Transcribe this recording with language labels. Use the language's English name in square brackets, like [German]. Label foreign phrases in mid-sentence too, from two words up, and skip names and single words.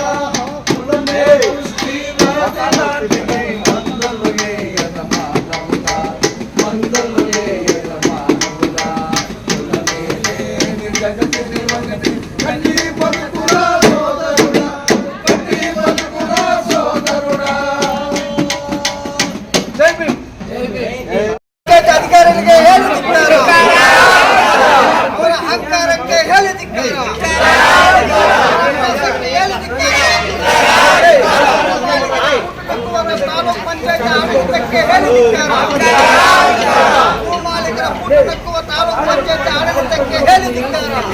[Telugu] కులమే పుష్టి వ్యాధి లాంటిది, మందులు ఏయద మానవుడా, మందులు ఏయద మానవుడా. కులమే లేని జగతిని ఒకటి గట్టి బతుకురా సోదరుడా, గట్టి బతుకురా సోదరుడా. జై భీమ్, జై భీమ్. [Kannada] ಅಧಿಕಾರಿಗಳಿಗೆ ಹೇಳಿ ಧಿಕ್ಕಾರ, ಅವರ ಅಹಂಕಾರಕ್ಕೆ ಹೇಳಿ ಧಿಕ್ಕಾರ, ಹೇಳಿ ಧಿಕ್ಕಾರ. ತಾಲೂಕು ಪಂಚಾಯತ್ ಆಡಳಿತಕ್ಕೆ ಹೇಳಿ ಧಿಕ್ಕಾರ, ಭೂಮಾಲೀಕರ ಪುಟ್ಟು ನಕ್ಕುವ ತಾಲೂಕು ಪಂಚಾಯತ್ ಆಡಳಿತಕ್ಕೆ ಹೇಳಿ ಧಿಕ್ಕಾರ.